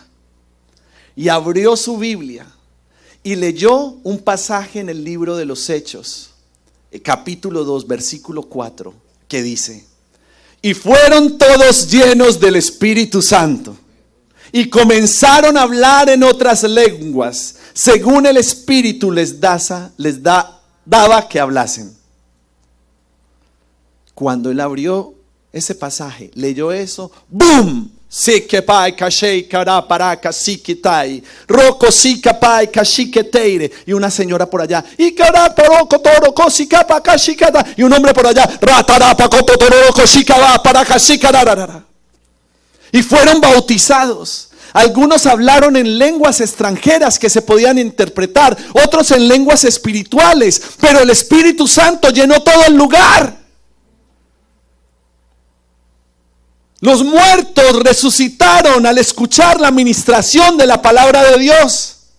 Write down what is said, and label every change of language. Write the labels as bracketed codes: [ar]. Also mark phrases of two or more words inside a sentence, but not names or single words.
[es] Y abrió su Biblia y leyó un pasaje en el libro de los Hechos, capítulo 2, versículo 4, que dice, y fueron todos llenos del Espíritu Santo y comenzaron a hablar en otras lenguas, según el Espíritu les daba que hablasen. Cuando él abrió ese pasaje, leyó eso, ¡boom! Sikepai kashei kara paraka sikitai roko sikapai kashiketeire, y una señora por allá y kara poroko toroko sikapa kashikata, y un hombre por allá ratarapa kototoroko sikaba paraka sikararara, y fueron bautizados. Algunos hablaron en lenguas extranjeras que se podían interpretar, otros en lenguas espirituales, pero el Espíritu Santo llenó todo el lugar. Los muertos resucitaron al escuchar la ministración de la palabra de Dios.